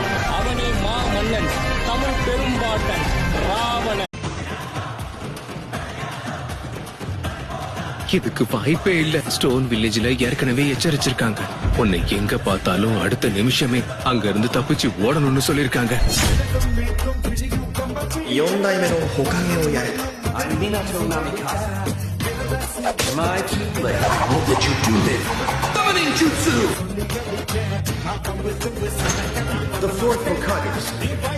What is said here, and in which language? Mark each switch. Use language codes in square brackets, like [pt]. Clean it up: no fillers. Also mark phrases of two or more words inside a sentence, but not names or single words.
[ta] அவனே மா மன்னன், தமிழ் பெரும்பாட்டன் ராவணன். இதுக்கு வாய்ப்பே இல்ல. [en] stone villageல [ta] ஏற்கனவே எச்சரிச்சிருக்காங்க. உன்னை எங்க பார்த்தாலும் அடுத்த நிமிஷமே அங்க இருந்து தப்பிச்சு ஓடணும்னு சொல்லிருக்காங்க. [ja] 4 代目の火影をやれと。 [en] My too late. I hope that you do this. Summoning Jutsu! The fourth Hokage.